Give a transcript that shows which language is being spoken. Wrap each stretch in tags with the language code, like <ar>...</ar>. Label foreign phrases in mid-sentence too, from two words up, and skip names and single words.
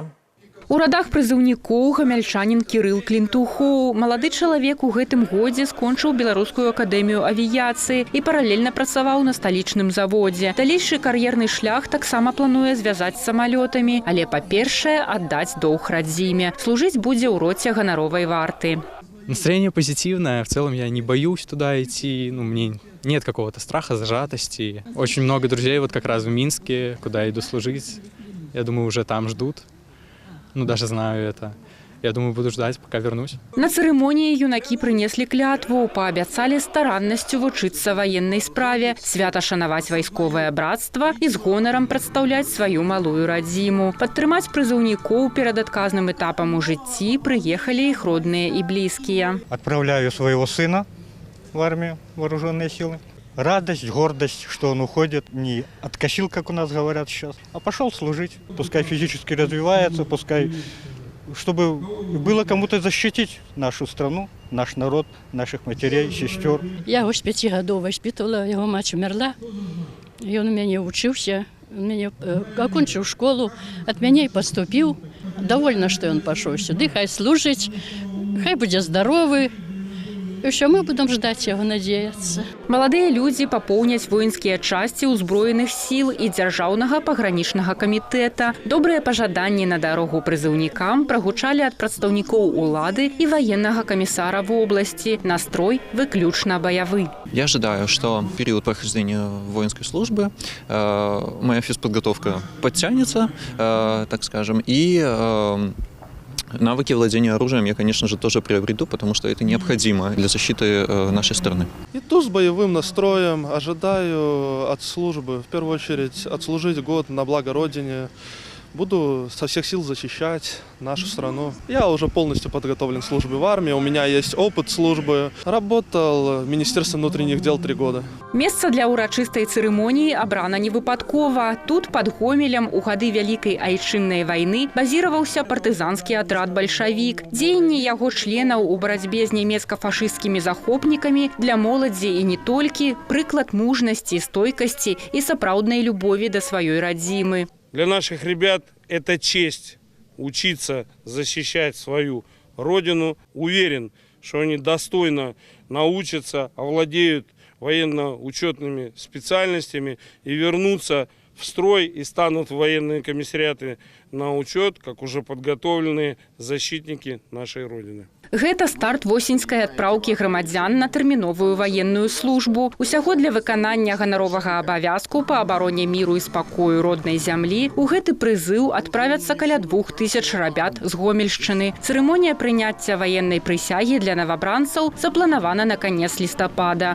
<be>У радах прызыўнікоў гамяльчанін Кірыл Клінтухоў. Малады чалавек у гэтым годзе скончыў Беларускую акадэмію авіяцыі і паралельна працаваў на сталічным заводзе. Далейшы кар'ерны шлях таксама плануе звязаць з самалётамі, але па-першае аддаць доўг радзіме. Служыць будзе ў роце ганаровай варты.</be> <ru>Настроение позитивное. В целом я не боюсь туда идти. Мне нет какого-то страха, зажатости. Очень много друзей вот как раз в Минске, куда иду служить. Я думаю, уже там ждут. Даже знаю это. Я думаю, буду ждать, пока вернусь.</ru> <be>На цырымоніі юнакі прынеслі клятву, паабяцалі стараннасцю вучыцца ваеннай справе, свята шанаваць вайсковае братства і з гонарам прадстаўляць сваю малую радзіму. Падтрымаць прызыўнікоў перад адказным этапам у жыцці прыехалі іх родныя і блізкія.</be> <ru>Отправляю своего сына в армию, вооруженные силы. Радость, гордость, что он уходит, не откосил, как у нас говорят сейчас, а пошел служить. Пускай физически развивается, пускай, чтобы было кому-то защитить нашу страну, наш народ, наших матерей, сестер. Я его с 5 годов воспитывала, его мать умерла, и он у меня учился, окончил школу, от меня и поступил. Довольна, что он пошел сюда, хай служить, хай будет здоровый.</ru> <uk>І що ми будемо ждати його, надіятися.</uk> <be>Маладыя людзі папоўняць воінскія часці ўзброеных сіл і дзяржаўнага пагранічнага камітэта. Добрыя пажаданні на дарогу прызыўнікам прагучалі ад прадстаўнікоў улады і ваеннага камісара вобласці. Настрой выключна баявы.</be> <ru>Я ожидаю, что в период прохождения воинской службы моя физподготовка подтянется, так скажем, и навыки владения оружием я, конечно же, тоже приобрету, потому что это необходимо для защиты нашей страны. Иду с боевым настроем, ожидаю от службы, в первую очередь, отслужить год на благо Родине. Буду со всех сил защищать нашу страну. Я уже полностью подготовлен к службе в армии, у меня есть опыт службы. Работал в Министерстве внутренних дел 3 года.</ru> <be>Месца для ўрачыстай цырымоніі абрана не выпадкова. Тут пад Гомелем у гады Вялікай айчыннай вайны базіраваўся партызанскі атрад «Бальшавік». Дзеянні яго членаў у барацьбе з нямецка-фашысцкімі захопнікамі для моладзі і не толькі прыклад мужнасці, стойкасці і сапраўднай любові да сваёй радзімы.</be> <ru>Для наших ребят это честь учиться защищать свою родину. Уверен, что они достойно научатся, овладеют военно-учетными специальностями и вернутся в строй и станут в военные комиссариаты на учет, как уже подготовленные защитники нашей Родины.</ru> <be>Гэта старт восеньскай адпраўкі грамадзян на тэрміновую ваенную службу. Усяго для выканання ганаровага абавязку па абароне міру і спакою роднай зямлі у гэты прызыў адправяцца каля 2000 рабят з Гомельшчыны. Цырымонія прыняцця ваеннай прысягі для навабранцаў запланавана на канец лістапада.</be>